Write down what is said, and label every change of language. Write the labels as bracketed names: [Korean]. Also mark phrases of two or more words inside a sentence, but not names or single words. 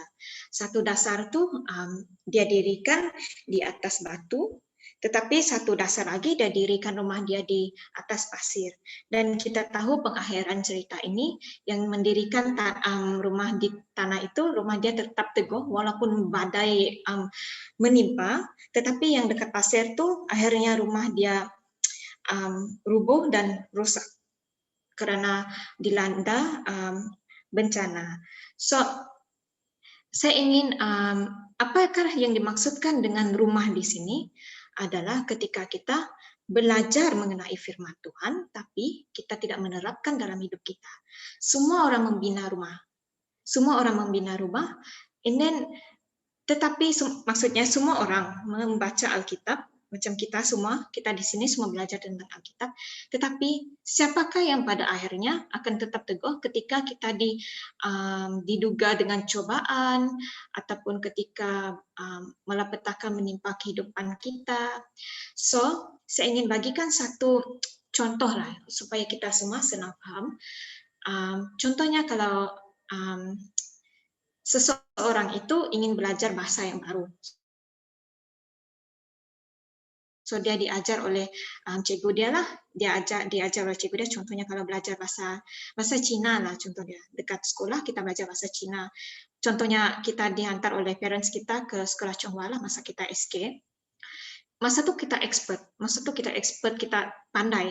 [Malay] Satu dasar tu dia dirikan di atas batu, tetapi satu dasar lagi dia dirikan rumah dia di atas pasir. Dan kita tahu pengakhiran cerita ini yang mendirikan rumah di tanah itu, rumah dia tetap teguh walaupun badai menimpa, tetapi yang dekat pasir tu akhirnya rumah dia rubuh dan rusak karena dilanda bencana. So saya ingin apakah yang dimaksudkan dengan rumah di sini adalah ketika kita belajar mengenai firman Tuhan, tapi kita tidak menerapkan dalam hidup kita. Semua orang membina rumah, [English] and then [Malay] tetapi maksudnya semua orang membaca Alkitab, macam kita di sini semua belajar tentang Alkitab, tetapi siapakah yang pada akhirnya akan tetap teguh ketika kita diduga dengan cobaan ataupun ketika malapetaka menimpa kehidupan kita. So, saya ingin bagikan satu contoh lah supaya kita semua senang paham. Contohnya kalau seseorang itu ingin belajar bahasa yang baru. So dia diajar oleh cikgu dia lah, diajar oleh cikgu dia. Contohnya kalau belajar bahasa Cina lah, contohnya dekat sekolah kita belajar bahasa Cina. Contohnya kita dihantar oleh parents kita ke sekolah Chonghua lah masa kita SK. Masa tu kita expert, kita pandai.